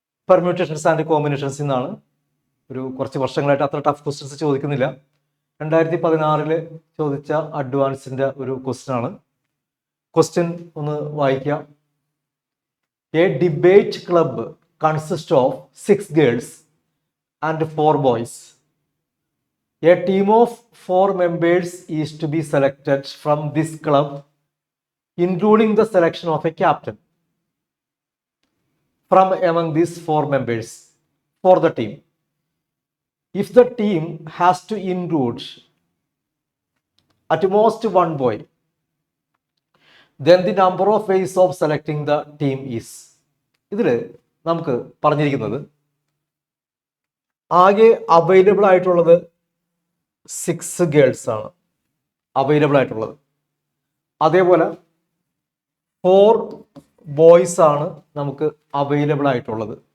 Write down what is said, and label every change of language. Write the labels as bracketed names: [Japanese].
[Malayalam] Permutations and combinations എന്നാണ്. കുറച്ച് വർഷങ്ങളായിട്ട് അത്ര ടഫ് ക്വസ്റ്റ്യൻസ് ചോദിക്കുന്നില്ല. 2016 ചോദിച്ച അഡ്വാൻസിൻ്റെ ഒരു ക്വസ്റ്റ്യൻ ആണ്. ക്വസ്റ്റ്യൻ ഒന്ന് വായിക്കാം. [English] A debate club consist of 6 girls and 4 boys. A team of 4 members is to be selected from this club, including the selection of a captain from among these 4 members for the team. If the team has to include at most 1 boy, then the number of ways of selecting the team is. [Malayalam] ഇതിൽ നമുക്ക് പറഞ്ഞിരിക്കുന്നത് ആകെ available ആയിട്ടുള്ളത് 6 girls ആണ് available ആയിട്ടുള്ളത്. അതേപോലെ 4 boys ആണ് നമുക്ക് അവൈലബിൾ ആയിട്ടുള്ളത്.